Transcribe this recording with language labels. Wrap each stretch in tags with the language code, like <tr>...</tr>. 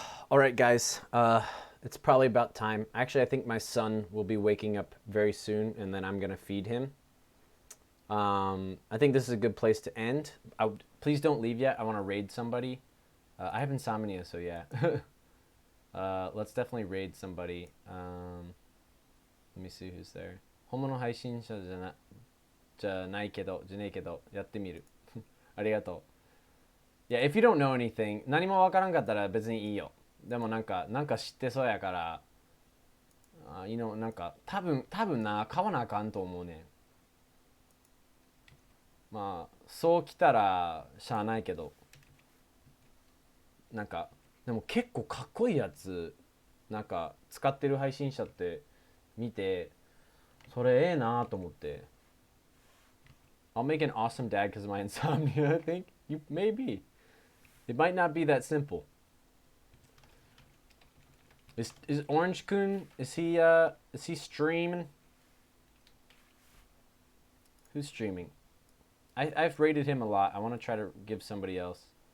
<en>All right, guys. It's probably about time. Actually, I think my son will be waking up very soon, and then I'm gonna feed him. I think this is a good place to end. Please don't leave yet. I want to raid somebody. I have insomnia, so yeah. Let's definitely raid somebody. Let me see who's there.</en> <ja>本物配信者じゃないけど、じゃねえけど、やってみる。ありがとう。</ja> <en>Yeah, if you don't know anything,</en> <ja>何もわからんかったら別にいいよ。でもなんか知ってそうやから、なんか多分な、買わなあかんと思うねん。まあ、そう来たらしゃあないけど、なんか、でも結構かっこいいやつ、なんか使ってる配信者って見て、それええなと思って。</ja> <en>I'll make an awesome dad because of my insomnia, I think. Maybe. It might not be that simple. Is Orange Kun, is he streaming? Who's streaming? I've rated him a lot. I want to try to give somebody else.</en>